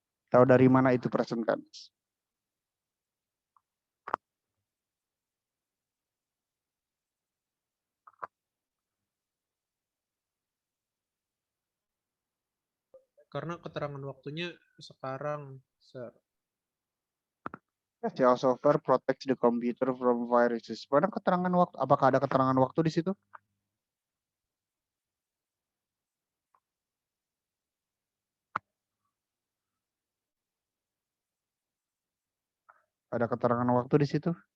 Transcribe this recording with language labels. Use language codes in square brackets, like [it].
[id] Tahu dari mana itu present tense? Karena keterangan waktunya sekarang, Sir. [en] Special software protects the computer from viruses. [id] Mana keterangan waktu? Apakah ada keterangan waktu di situ? Ada keterangan waktu di situ?